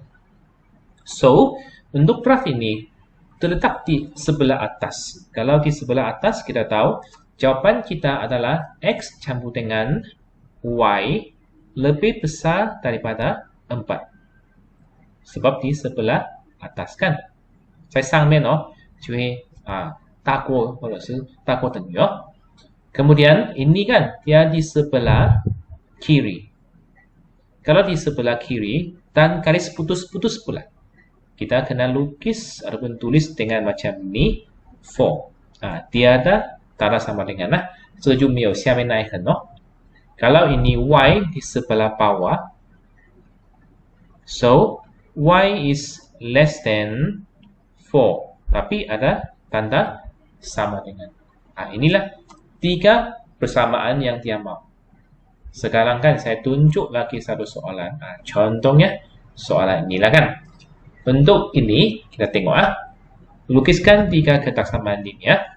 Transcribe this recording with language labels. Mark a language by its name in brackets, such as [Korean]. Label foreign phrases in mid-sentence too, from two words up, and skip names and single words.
[Malay] So, untuk graf ini terletak di sebelah atas. Kalau di sebelah atas kita tahu jawapan kita adalah x campur dengan y lebih besar daripada 4. Sebab di sebelah atas kan. [Chinese] 在上面就会大过或者是大过等于 [Malay] Kemudian ini kan dia di sebelah kiri. Kalau di sebelah kiri dan garis putus-putus pula, kita kena lukis ataupun tulis dengan macam ini 4. Tiada tanda sama dengan [Chinese] 这就没有下面那一横 [Malay] Kalau ini y di sebelah bawah, so [English] y is less than 4, [Malay] tapi ada tanda sama dengan. Inilah 3 persamaan yang dia mau. Sekarang kan saya tunjuk lagi satu soalan. Contohnya soalan inilah kan. Untuk ini kita tengok lukiskan 3 ketaksamaan linear.